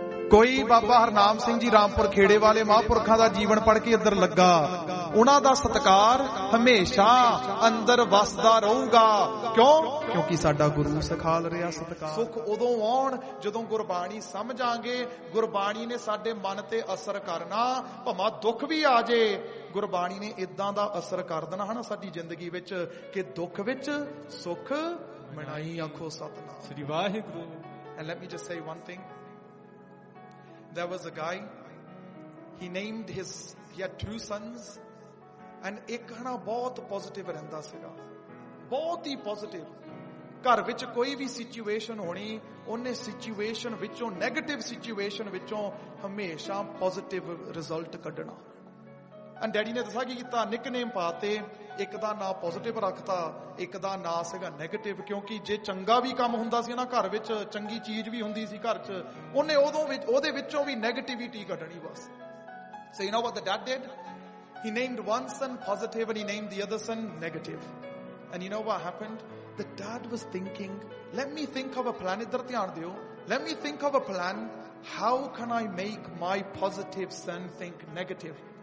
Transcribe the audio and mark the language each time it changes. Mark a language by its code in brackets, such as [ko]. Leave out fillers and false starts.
[pa] ਕੋਈ ਬਾਬਾ ਹਰਨਾਮ ਸਿੰਘ ਜੀ ਰਾਮਪੁਰ ਖੇੜੇ ਵਾਲੇ ਮਹਾਂਪੁਰਖਾਂ ਦਾ ਜੀਵਨ ਪੜ੍ਹ ਕੇ ਇੱਧਰ ਲੱਗਾ ਉਹਨਾਂ ਦਾ ਸਤਿਕਾਰ ਹਮੇਸ਼ਾ ਅੰਦਰ ਵਸਦਾ ਰਹੂਗਾ ਕਿਉਂ ਕਿਉਂਕਿ ਸਾਡਾ ਗੁਰੂ ਸਿਖਾਲ ਰਿਹਾ ਸਤਿਕਾਰ ਸੁੱਖ ਉਦੋਂ ਆਉਣ ਜਦੋਂ ਗੁਰਬਾਣੀ ਸਮਝਾਂਗੇ ਗੁਰਬਾਣੀ ਨੇ ਸਾਡੇ ਮਨ ਤੇ ਅਸਰ ਕਰਨਾ ਭਾਵੇਂ ਦੁੱਖ ਵੀ ਆ ਜੇ ਗੁਰਬਾਣੀ ਨੇ ਇਦਾਂ ਦਾ ਅਸਰ ਕਰ ਦੇਣਾ ਹਨਾ ਸਾਡੀ ਜ਼ਿੰਦਗੀ ਵਿੱਚ ਕਿ ਦੁੱਖ ਵਿੱਚ ਸੁੱਖ ਮਨਾਈ ਆਖੋ ਸਤਨਾਮ ਸ੍ਰੀ Waheguru [en] and let me just say one thing There was a guy, he named his, he had two sons, and [pa] ਏਖਾਨਾ ਬਹੁਤ positive ਰਹਿੰਦਾ ਸੀਗਾ, ਬਹੁਤ ਹੀ positive. ਘਰ ਵਿਚ ਕੋਈ ਭੀ situation ਹੋਣੀ, ਉਹਨੇ situation ਵਿਚੋਂ, negative situation ਵਿਚੋਂ, ਹਮੇਸ਼ਾ positive result ਕੱਢਣਾ. And daddy ਨੇ ਦੱਸਾਂ ਕੀ ਕੀਤਾ nickname ਪਾਤੇ, ਇੱਕ ਦਾ ਨਾਂ positive ਰੱਖਤਾ, ਇੱਕ ਦਾ ਨਾਂ ਸੀਗਾ negative, ਕਿਉਂਕਿ ਜੇ ਚੰਗਾ ਵੀ ਕੰਮ ਹੁੰਦਾ ਸੀ ਨਾ ਘਰ ਵਿਚ, ਚੰਗੀ ਚੀਜ਼ ਵੀ ਹੁੰਦੀ ਸੀ ਘਰ ਵਿਚ, ਉਹਨੇ ਓਹਦੇ ਵਿਚੋਂ ਵੀ negativity ਕੱਢਣੀ ਬਸ. [en] So you know what the dad did? He named one son positive and he named the other son negative. And you know what happened? The dad was thinking, let me think of a plan, [pa] idhar dhyan deo, [en] let me think of a plan, how can I make my positive son think negative?